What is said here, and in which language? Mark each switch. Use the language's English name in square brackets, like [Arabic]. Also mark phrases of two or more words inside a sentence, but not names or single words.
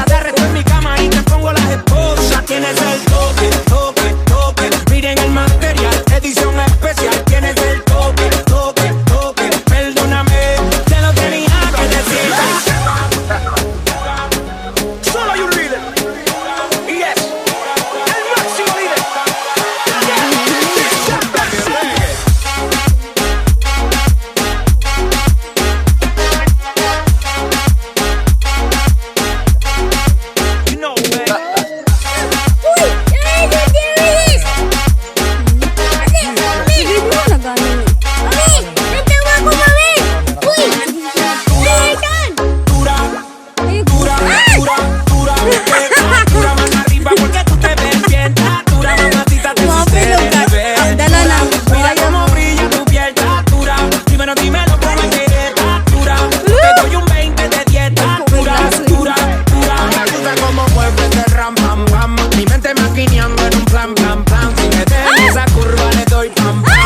[Spanish] Te arresto en mi cama y te pongo las esposas. Tienes el toque, toque, toque. Miren el material, edición especial. Tienes el toque, toque, toque. Perdóname, te lo tenía que decir. Solo hay un líder. Y es el máximo líder. [English] You know, man. [Spanish] Dura, dura, dura, dura. Dura, mano arriba porque tú te ves bien. Dura, mamacita, te fuiste de nivel. [Filipino] Dala na. [Spanish] Mira cómo brilla tu piel. Dura, dímelo, dímelo cómo quieres. Dura, te doy un 20 de 10. Dura, dura, dura. Me gusta cómo mueves ese ram, pam, pam. Mi mente maquineando en un plan, plan, plan. Si me dejas esa curva le doy pam, pam.